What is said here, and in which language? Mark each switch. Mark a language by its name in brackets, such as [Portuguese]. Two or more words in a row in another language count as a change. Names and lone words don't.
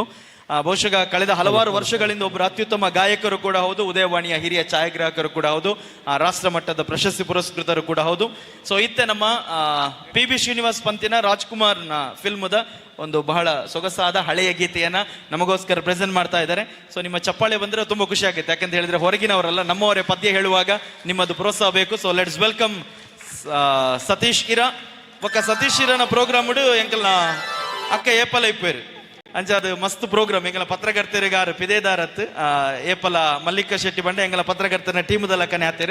[Kannada] ಬಹುಶಃ ಕಳೆದ ಹಲವಾರು ವರ್ಷಗಳಿಂದ ಒಬ್ಬರು ಅತ್ಯುತ್ತಮ ಗಾಯಕರು ಕೂಡ ಹೌದು, ಉದಯವಾಣಿಯ ಹಿರಿಯ ಛಾಯಾಗ್ರಾಹಕರು ಕೂಡ ಹೌದು, ರಾಷ್ಟ್ರ ಮಟ್ಟದ ಪ್ರಶಸ್ತಿ ಪುರಸ್ಕೃತರು ಕೂಡ ಹೌದು. ಸೊ [Tulu] ಇತ್ತೆ ನಮ್ಮ PB ಶ್ರೀನಿವಾಸ್ ಪಂತಿನ ರಾಜ್ಕುಮಾರ್ನ ಫಿಲ್ಮ್ದ [Kannada] ಒಂದು ಬಹಳ ಸೊಗಸಾದ ಹಳೆಯ ಗೀತೆಯನ್ನ ನಮಗೋಸ್ಕರ ಪ್ರೆಸೆಂಟ್ ಮಾಡ್ತಾ ಇದ್ದಾರೆ. ಸೊ ನಿಮ್ಮ ಚಪ್ಪಾಳೆ ಬಂದ್ರೆ ತುಂಬಾ ಖುಷಿ ಆಗುತ್ತೆ. ಯಾಕಂತ ಹೇಳಿದ್ರೆ ಹೊರಗಿನವರಲ್ಲ, ನಮ್ಮವರೇ ಪದ್ಯ ಹೇಳುವಾಗ ನಿಮ್ಮದು ಪ್ರೋತ್ಸಾಹ ಬೇಕು. [English] so let's welcome ಸತೀಶ್ ಇರಾ. [Tulu] ಒಕ್ಕ ಸತೀಶ್ ಇರಾನ ಪ್ರೋಗ್ರಾಮ್ ಎಂಕಲ್ನ ಅಕ್ಕ ಏಪಲ ಇಪ್ಪೇರು ಅಂಚಾದ ಮಸ್ತ್ ಪ್ರೋಗ್ರಾಮ್ ಎಂಗಲ ಪತ್ರಕರ್ತರಿಗಾರು ಪಿದೇದಾರತ್ ಏಪಲ ಮಲ್ಲಿಕಾ ಶೆಟ್ಟಿ ಬಂಡೆ ಎಂಗಲ ಪತ್ರಕರ್ತರ ಟೀಮದ ಲಕ್ಕನೆ ಹಾಕ್ತಾರೆ.